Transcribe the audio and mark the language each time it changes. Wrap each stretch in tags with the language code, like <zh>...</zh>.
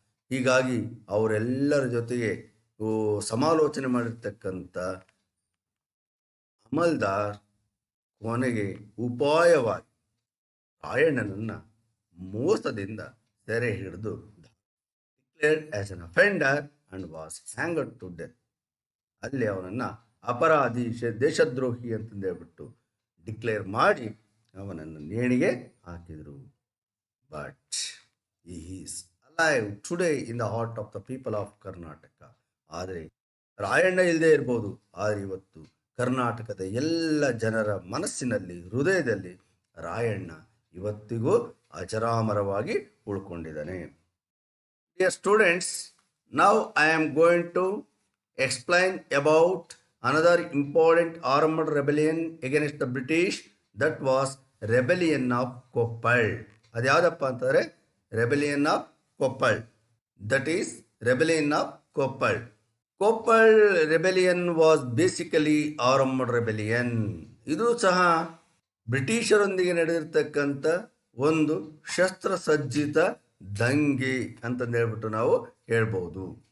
<kn>ಹೀಗಾಗಿ ಅವರೆಲ್ಲರ ಜೊತೆಗೆ ಸಮಾಲೋಚನೆ ಮಾಡಿರ್ತಕ್ಕಂಥ ಅಮಲ್ದಾರ್ ಕೊನೆಗೆ ಉಪಾಯವಾಗಿ ರಾಯಣ್ಣನನ್ನ ಮೋಸದಿಂದ ಸೆರೆ ಹಿಡಿದು</kn> <en>Declared as an offender and was hanged to death.</en> <kn>ಅಲ್ಲಿ ಅವನನ್ನು ಅಪರಾಧಿ, ದೇಶದ್ರೋಹಿ ಅಂತಂದು ಹೇಳ್ಬಿಟ್ಟು ಡಿಕ್ಲೇರ್ ಮಾಡಿ ಅವನನ್ನು ನೇಣಿಗೆ ಹಾಕಿದರು.</kn> <en>But he is alive today in the heart of the people of Karnataka.</en> <kn>ಆದರೆ ರಾಯಣ್ಣ ಇಲ್ಲದೆ ಇರ್ಬೋದು, ಆದರೆ ಇವತ್ತು ಕರ್ನಾಟಕದ ಎಲ್ಲ ಜನರ ಮನಸ್ಸಿನಲ್ಲಿ, ಹೃದಯದಲ್ಲಿ ರಾಯಣ್ಣ ಇವತ್ತಿಗೂ ಅಜರಾಮರವಾಗಿ ಉಳ್ಕೊಂಡಿದ್ದಾನೆ.</kn> <en>Dear students, now I am going to explain about another important armed rebellion against the British, that was rebellion of Koppal.</en> <kn>ಅದು ಯಾವುದಪ್ಪ ಅಂತಂದರೆ</kn> <en>Rebellion of Koppal. That is rebellion of Koppal. Koppal rebellion was basically armed rebellion.</en> <kn>ಇದು ಸಹ ಬ್ರಿಟಿಷರೊಂದಿಗೆ ನಡೆದಿರ್ತಕ್ಕಂಥ ಒಂದು ಶಸ್ತ್ರಸಜ್ಜಿತ ದಂಗೆ ಅಂತಂದು ಹೇಳ್ಬಿಟ್ಟು ನಾವು ಹೇಳ್ಬೋದು.</kn>